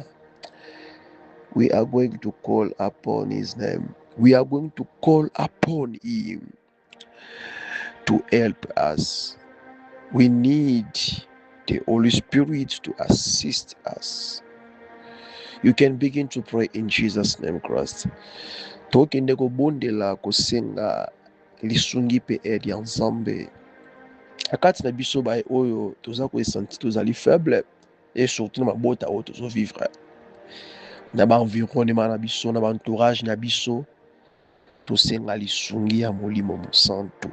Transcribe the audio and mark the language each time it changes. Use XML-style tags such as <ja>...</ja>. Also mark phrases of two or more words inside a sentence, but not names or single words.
<en>We are going to call upon his name. We are going to call upon him to help us. We need the Holy Spirit to assist us. You can begin to pray in Jesus' name, Christ.</en> <ln>Tokende kobondela kosenga lisungi pe edi ya Nzambe. Akati na biso ba oyo toza koesanti tozali</ln> <fr>faible et surtout</fr> <ln>na mabota oyo tozo vivre. Na ba environnement na biso, na ba entourage na biso, tosenga lisungi ya Molimo Mosantu.</ln>